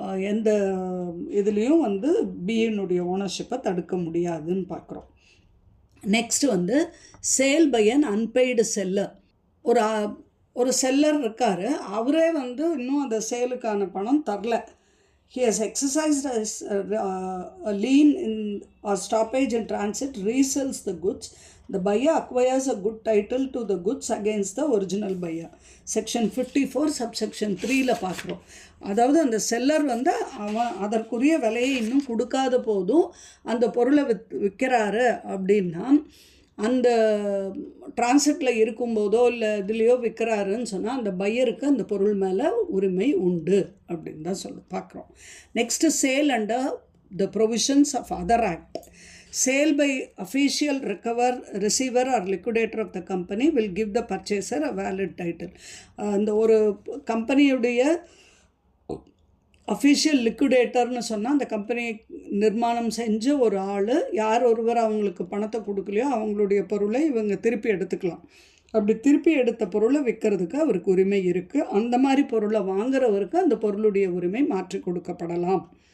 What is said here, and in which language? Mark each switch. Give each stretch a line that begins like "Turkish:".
Tamil: எந்த இதுலேயும் வந்து பியினுடைய ஓனர்ஷிப்பை தடுக்க முடியாதுன்னு பார்க்குறோம்.
English: Next வந்து sale by an unpaid seller.
Tamil: ஒரு செல்லர் இருக்கார், அவரே வந்து இன்னும் அந்த சேலுக்கான பணம் தரல.
English: He has exercised a lien in or stoppage in transit, resells the goods. The buyer acquires a good title to the goods against the original buyer.
Tamil: Section 54 subsection 3ல பார்க்குறோம். அதாவது அந்த செல்லர் வந்து அவன் அதற்குரிய விலையை இன்னும் கொடுக்காத போதும் அந்த பொருளை விற்கிறாரு அப்படின்னா, அந்த டிரான்சிட்டில் இருக்கும்போதோ இல்லை இதுலேயோ விற்கிறாருன்னு சொன்னால் அந்த பையருக்கு அந்த பொருள் மேலே உரிமை உண்டு அப்படின்னு தான் பார்க்குறோம்.
English: Next sale under the provisions of other act. Sale by official receiver or liquidator of the company will give the purchaser a valid title.
Tamil: அந்த ஒரு கம்பெனியுடைய அஃபிஷியல் லிக்விடேட்டர்னு சொன்னால் அந்த கம்பெனி நிர்மாணம் செஞ்ச ஒரு ஆள், யார் ஒருவர் அவங்களுக்கு பணத்தை கொடுக்கலையோ அவங்களுடைய பொருளை இவங்க திருப்பி எடுத்துக்கலாம். அப்படி திருப்பி எடுத்த பொருளை விற்கிறதுக்கு அவருக்கு உரிமை இருக்குது. அந்த மாதிரி பொருளை வாங்குறவருக்கு அந்த பொருளுடைய உரிமை மாற்றி கொடுக்கப்படலாம்.